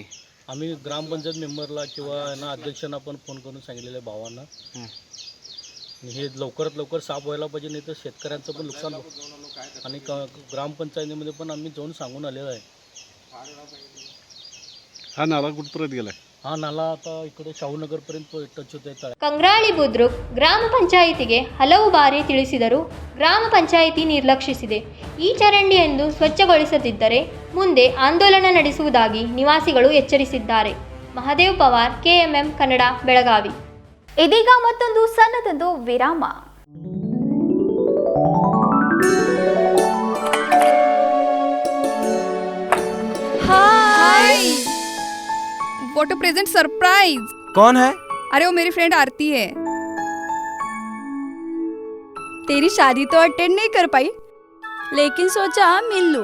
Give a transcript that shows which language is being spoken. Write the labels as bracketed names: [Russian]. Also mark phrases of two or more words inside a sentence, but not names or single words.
[Marathi] आम्ही ग्रामपंचायत मेंबरला किंवा ना अध्यक्षांना पण फोन करून सांगितलेलं भावांना. हे लवकरात लवकर साफ व्हायला पाहिजे, नाही तर शेतकऱ्यांचं पण नुकसान आणि ग्रामपंचायतीमध्ये पण आम्ही जाऊन सांगून आलेलो आहे. हा नाला कुठपर्यंत गेलाय? हा नाला आता इकडे शाहूनगरपर्यंत टच होत आहे. [Kannada] ಕಂಗ್ರಾಳಿ ಬುದ್ರುಕ್ ಗ್ರಾಮ ಪಂಚಾಯಿತಿಗೆ ಹಲವು ಬಾರಿ ತಿಳಿಸಿದರೂ ಗ್ರಾಮ ಪಂಚಾಯಿತಿ ನಿರ್ಲಕ್ಷಿಸಿದೆ. ಈ ಚರಂಡಿಯನ್ನು ಸ್ವಚ್ಛಗೊಳಿಸದಿದ್ದರೆ ಮುಂದೆ ಆಂದೋಲನ ನಡೆಸುವುದಾಗಿ ನಿವಾಸಿಗಳು ಎಚ್ಚರಿಸಿದ್ದಾರೆ. ಮಹದೇವ್ ಪವಾರ್, KMM ಕನ್ನಡ, ಬೆಳಗಾವಿ. ಇದೀಗ ಮತ್ತೊಂದು ಸಣ್ಣದೊಂದು ವಿರಾಮ. [English] Hi, what a present surprise. [Hindi] कौन है? अरे वो मेरी फ्रेंड आरती है. तेरी शादी तो अटेंड नहीं कर पाई, लेकिन सोचा मिल लूं.